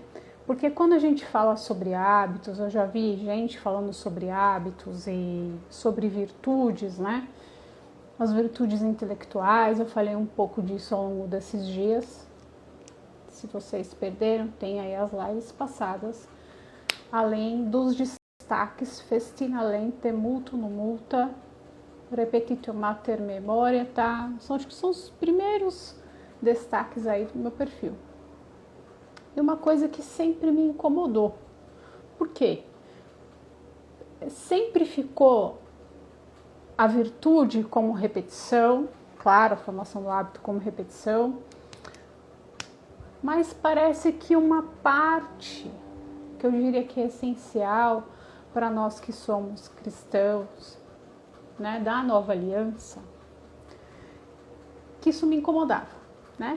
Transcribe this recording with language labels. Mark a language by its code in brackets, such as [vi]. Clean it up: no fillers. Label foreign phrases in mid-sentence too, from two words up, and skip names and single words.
[pt] Porque quando a gente fala sobre hábitos, eu já vi gente falando sobre hábitos e sobre virtudes, né? As virtudes intelectuais, eu falei um pouco disso ao longo desses dias. Se vocês perderam, tem aí as lives passadas, além dos destaques [la] festina lente, multo no multa, repetitio mater memoria, [pt] tá? Acho que são os primeiros destaques aí do meu perfil. E uma coisa que sempre me incomodou. Por quê? Sempre ficou a virtude como repetição, claro, a formação do hábito como repetição, mas parece que uma parte, que eu diria que é essencial para nós que somos cristãos, né, da nova aliança, que isso me incomodava, né?